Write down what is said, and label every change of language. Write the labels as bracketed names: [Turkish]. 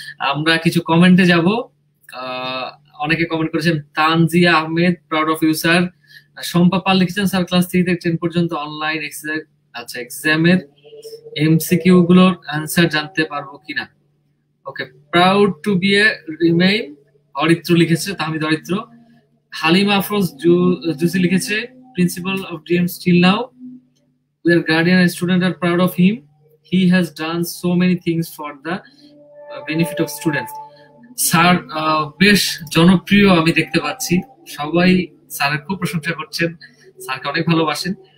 [Bangla] আমরা কিছু কমেন্টে যাব। অনেকে কমেন্ট করেছেন, তানজিয়া Ahmed, [English] proud of you [Bangla] sir. Shampa Pal লিখেছেন, স্যার ক্লাস 3 থেকে 10 পর্যন্ত অনলাইন এক্সামের এমসিকিউ গুলোর অ্যান্সার জানতে পারবো কিনা। ওকে, [English] proud to be a remain, [Bangla] Aritra লিখেছে, তাহমিদ অরিত্র। [English] হালিমা আফরোজ জুসি লিখেছে, principal of DM still now, we are guardian and student are proud of him, he has done so many things for the benefit of students. [Bangla] Sir বেশ জনপ্রিয় আমি দেখতে পাচ্ছি, সবাই স্যারের খুব প্রশংসা করছেন, স্যারকে অনেক ভালোবাসেন।